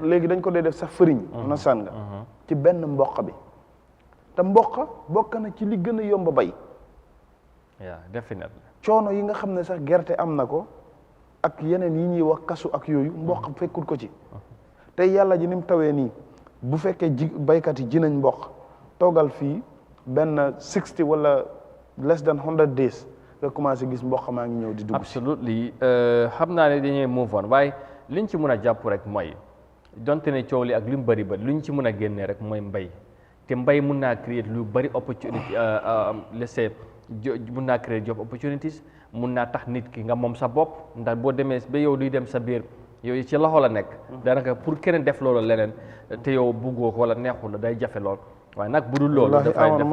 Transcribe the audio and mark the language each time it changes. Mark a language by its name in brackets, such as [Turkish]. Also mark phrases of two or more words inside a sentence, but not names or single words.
[Wolof] léegi dañ ko dee def sax fëriñ nasaan nga ci benn mboq bi te mboq bokk na ci li gën a yomb bay [English] definitely [Wolof] coono yi nga xam ne sax gerte am na ko ak yeneen yi ñuy wax kasu ak yooyu mboq fekkul ko ci tey yàlla ji ni mu tawee nii bu fekkee baykat yi ji nañ mboq toogal fii benn 60 wala [English] less than 100 days [Wolof] nga commencé gis mboq maa ngi ñëw di dugg absolutely xam naa ne dañuy [English] move on [Wolof] waaye liñ ci mën a jàpp rek mooy donte ne coow li ak li mu bëri ba luñ ci mën a génnee rek mooy mbay te mbay mun naa créer lu bëri opportunity laissez mun naa créer [English] job opportunities [Wolof] mun naa tax nit ki nga moom sa bopp ndax boo demee ba yow duy dem sa biir yow ci loxo la nekk daanaka pour keneen def loolu leneen te yow buggoo ko wala neexul la day jafe lool waaye nag budul loolu dafay def